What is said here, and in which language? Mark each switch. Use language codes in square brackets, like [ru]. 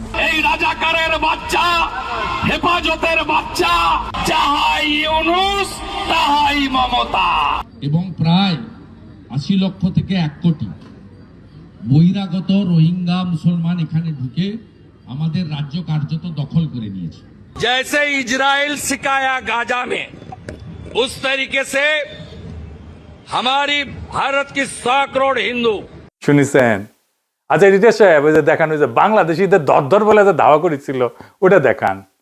[bn] এই রাজাকারের বাচ্চা, হেফাজতের বাচ্চা, যাহাই ইউনুস তাহাই মমতা। এবং প্রায় ৮০ লক্ষ থেকে ১ কোটি বহিরাগত রোহিঙ্গা মুসলমান এখানে ঢুকে আমাদের রাজ্য কার্যত দখল করে নিয়েছে। [hi] जैसे इजराइल सिखाया गाजा में, उस तरीके से हमारी भारत की 100 करोड़ हिंदू। [bn] শুনিছেন? আচ্ছা রিতেশ সাহেব, ওই যে দেখান, ওই যে বাংলাদেশিদের দর বলে যে দাওয়া করেছিল, ওটা দেখান।